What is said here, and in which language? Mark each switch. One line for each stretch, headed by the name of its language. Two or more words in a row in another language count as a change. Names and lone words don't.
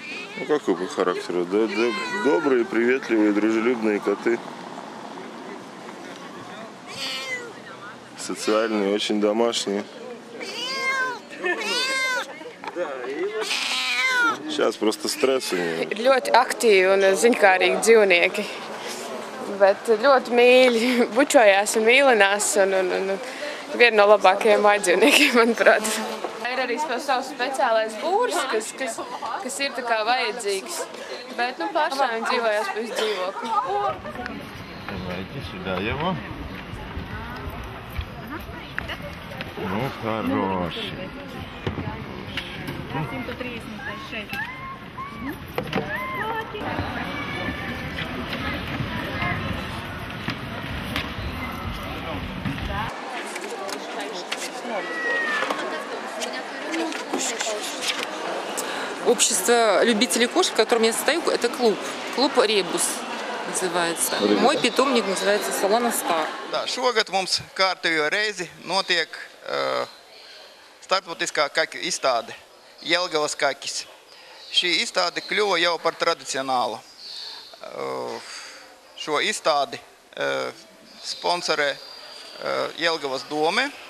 Russian: Ну, какой по характеру? Добрые, приветливые, дружелюбные коты. Социальные, очень домашние. Сейчас просто стресс у него.
Latvian: Ļoti aktīvi un ziņkārīgi dzīvnieki. Bet ļoti mīļi, bučojās un mīlinās. Un viena no labākajiem mājdzīvniekiem, manuprāt. Ir arī savs speciālais būrs, kas ir tā kā vajadzīgs. Bet pašā viņi dzīvojās pēc dzīvokļa.
Russian: Давайте сюда его. Ну, хороший. 136. Общество любителей кошек, в котором я состою, это клуб. Клуб Ребус называется. Мой питомник называется Solana Star.
Latvian: Šogad mums kārtējo reizi notiek starptautiskā kaķu izstāde Jelgavas kaķis. Šī izstāde kļuva jau par tradicionālu. Šo izstādi sponsorē Jelgavas dome.